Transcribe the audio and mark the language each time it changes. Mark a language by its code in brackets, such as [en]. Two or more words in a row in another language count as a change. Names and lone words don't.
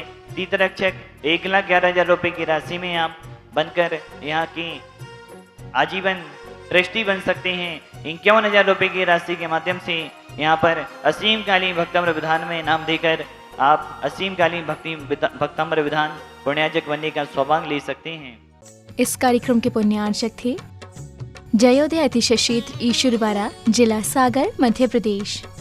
[hi] तीर्थरक्षक 1,11,000 रुपये की राशि में आप बनकर यहाँ की आजीवन ट्रस्टी बन सकते हैं। 51,000 रुपये की राशि के माध्यम से यहाँ पर असीम कालीन भक्तम्र विधान में नाम देकर आप असीम कालीन भक्तम्र विधान पुण्यार्जक बनने का सौभाग्य ले सकते हैं। इस कार्यक्रम के पुण्यार्चक थे जयोदय अतिशय क्षेत्र ईश्वरवारा, जिला सागर, मध्य प्रदेश।